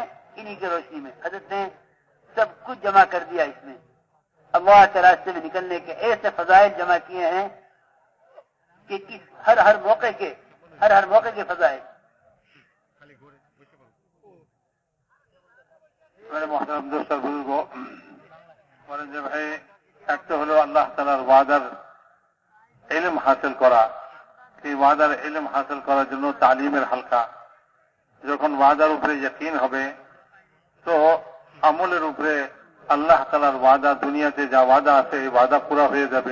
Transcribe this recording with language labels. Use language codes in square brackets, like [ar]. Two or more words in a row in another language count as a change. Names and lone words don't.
[ur] انہی کی روشنی میں حضرت نے سب کچھ جمع کر دیا. اس میں اللہ کے راستے میں نکلنے کے ایسے فضائل جمع کیے ہیں کہ ہر موقع کے فضائل. میرے محترم دوست اور بزرگوں، [bn] যে ভাই একটা হলো আল্লাহ তাআলার ওয়াদার ইলম হাসিল করা। এই ওয়াদার ইলম হাসিল করার জন্য তালিমের হালকা। যখন ওয়াদার উপরে ইয়াকিন হবে তো আমলের উপরে আল্লাহ তাআলার ওয়াদা, দুনিয়াতে যা ওয়াদা আছে এই ওয়াদা পুরা হয়ে যাবে।